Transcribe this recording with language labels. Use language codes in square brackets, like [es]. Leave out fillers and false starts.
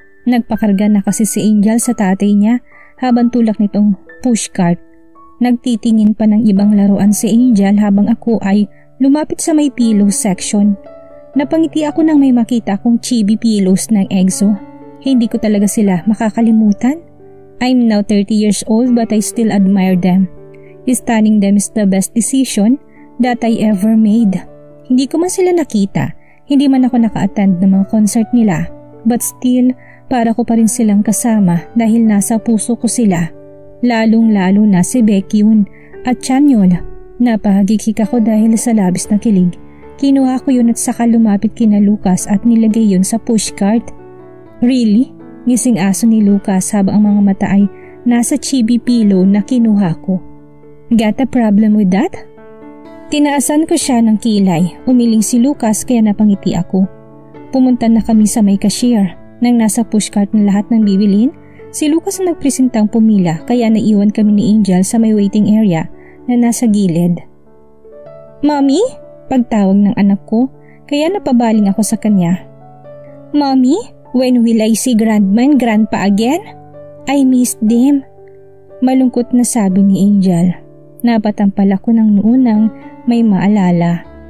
[tl] Nagpakarga na kasi si Angel sa tatay niya habang tulak nitong pushcart. Nagtitingin pa ng ibang laruan si Angel habang ako ay lumapit sa may pillow section. Napangiti ako nang may makita akong chibi pillows ng EXO. Hindi ko talaga sila makakalimutan. [en] I'm now 30 years old but I still admire them. Stunning them is the best decision that I ever made. [tl] Hindi ko man sila nakita, hindi man ako naka-attend ng mga concert nila. [en] But still, [tl] para ko pa rin silang kasama dahil nasa puso ko sila. Lalong-lalo na si Baekhyun at Chanyeol. Napahagikik ako dahil sa labis na kilig. Kinuha ko yun at saka lumapit kina Lucas at nilagay yun sa pushcart. [en] Really? [tl] Ngising aso ni Lucas habang ang mga mata ay nasa chibi pillow na kinuha ko. [en] Got a problem with that? [tl] Tinaasan ko siya ng kilay. Umiling si Lucas kaya napangiti ako. Pumunta na kami sa may cashier. Nang nasa pushcart na lahat ng bibilin, si Lucas ang nagpresentang pumila kaya naiwan kami ni Angel sa may waiting area na nasa gilid. Mommy? Pagtawag ng anak ko, kaya napabaling ako sa kanya. [en] Mommy, when will I see Grandma and Grandpa again? I missed them. [tl] Malungkot na sabi ni Angel. Napatampal ako ng noon nang may maalala.